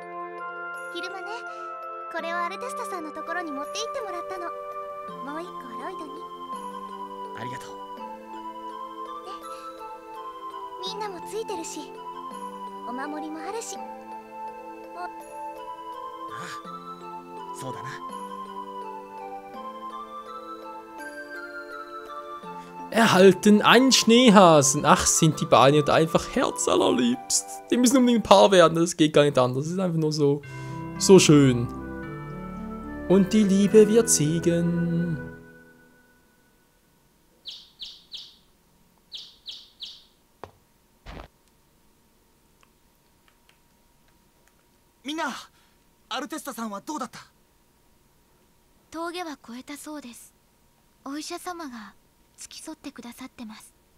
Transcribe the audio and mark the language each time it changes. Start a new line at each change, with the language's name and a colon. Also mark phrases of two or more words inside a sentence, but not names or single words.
Japanese: 昼間ね、これをアルテスタさんのところに持って行ってもらったの。もう一個はロイドに。ありがとう。みんなもついてるし、お守りもあるし。ああ、そうだな。
German: Erhalten einen Schneehasen. Ach, sind die Beine einfach herzallerliebst. Die müssen unbedingt ein Paar werden, das geht gar nicht anders. Das ist einfach nur so schön. Und die Liebe wird siegen.
Japanese: みんな、アルテスタさんはどうだった？峠は越えたそうです。お医者様が付き添ってくださってます。